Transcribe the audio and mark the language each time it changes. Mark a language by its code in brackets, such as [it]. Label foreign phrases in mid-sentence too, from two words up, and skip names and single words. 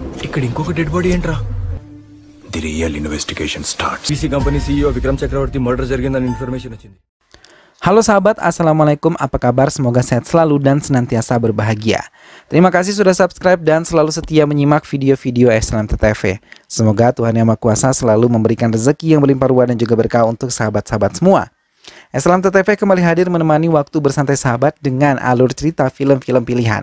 [te] ఇక్కడ ఇంకొక [en] dead body [te] ఏంట్రా? [en] The real investigation starts. PC company CEO [te] విక్రమ్ చక్రవర్తి మర్డర్ జరిగిందని ఇన్ఫర్మేషన్ వచ్చింది. [id] Halo sahabat, Assalamualaikum, apa kabar? Semoga sehat selalu dan senantiasa berbahagia. Terima kasih sudah subscribe dan selalu setia menyimak video-video Excellent TV. Semoga Tuhan Yang Maha Kuasa selalu memberikan rezeki yang berlimpah ruah dan juga berkah untuk sahabat-sahabat semua. Excellent TV kembali hadir menemani waktu bersantai sahabat dengan alur cerita film-film pilihan.